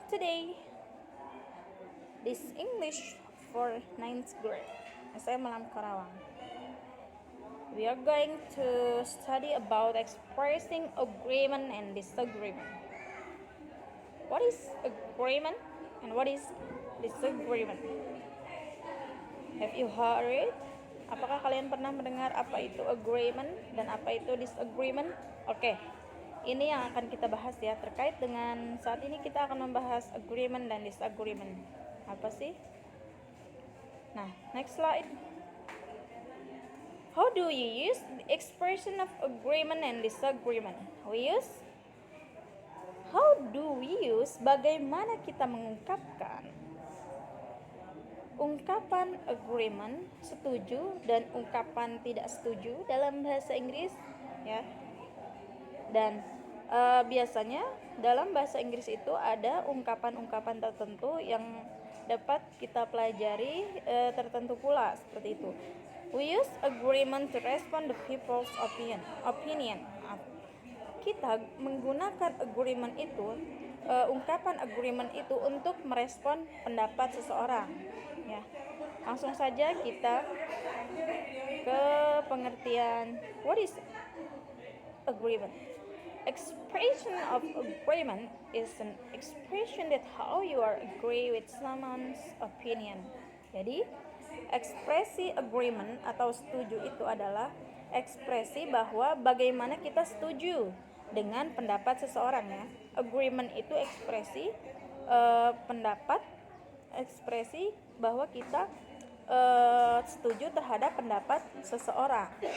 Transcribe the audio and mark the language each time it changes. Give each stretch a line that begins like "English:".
English: Today, this English for 9th grade.
Indonesian: Saya
English: Malam Karawang. We are going to study about expressing agreement and disagreement. What is agreement and what is disagreement? Have you heard it?
Indonesian: Apakah kalian pernah mendengar apa itu agreement dan apa itu disagreement? Oke. Ini yang akan kita bahas ya, terkait dengan saat ini kita akan membahas agreement dan disagreement. Apa sih? Nah,
English: next slide. How do you use the expression of agreement and disagreement? How do we use,
Indonesian: bagaimana kita mengungkapkan ungkapan agreement, setuju, dan ungkapan tidak setuju dalam bahasa Inggris ya. Dan biasanya dalam bahasa Inggris itu ada ungkapan-ungkapan tertentu yang dapat kita pelajari tertentu pula seperti itu.
English: We use agreement to respond to people's opinion.
Indonesian: Kita menggunakan agreement itu, ungkapan agreement itu untuk merespon pendapat seseorang. Ya, langsung saja kita ke pengertian
English: what is agreement. Expression of agreement is an expression that how you are agree with someone's opinion.
Indonesian: Jadi, ekspresi agreement atau setuju itu adalah ekspresi bahwa bagaimana kita setuju dengan pendapat seseorang ya. Agreement itu ekspresi pendapat, ekspresi bahwa kita setuju terhadap pendapat seseorang.